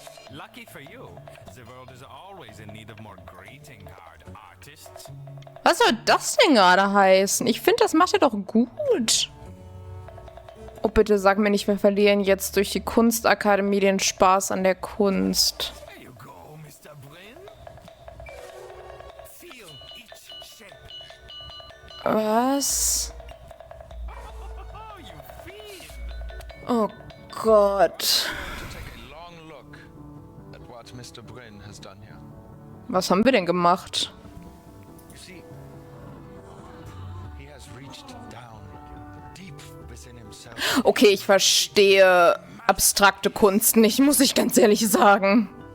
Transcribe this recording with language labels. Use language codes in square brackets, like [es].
[en] Lucky for you, the world is always in need of more greeting card artists. [de] Was soll das denn gerade heißen? Ich finde, das macht er doch gut. Oh, bitte sag mir nicht, wir verlieren jetzt durch die Kunstakademie den Spaß an der Kunst. [en] There you go, Mr. Brin. Feel each shape. [de] Was? [en] Oh, you feel. [de] Oh Gott. [en] Mr. Brin has done here. [de] Was haben wir denn gemacht? [en] You see, he has reached down deep within himself. [de] Okay, ich verstehe abstrakte Kunst nicht, muss ich ganz ehrlich sagen.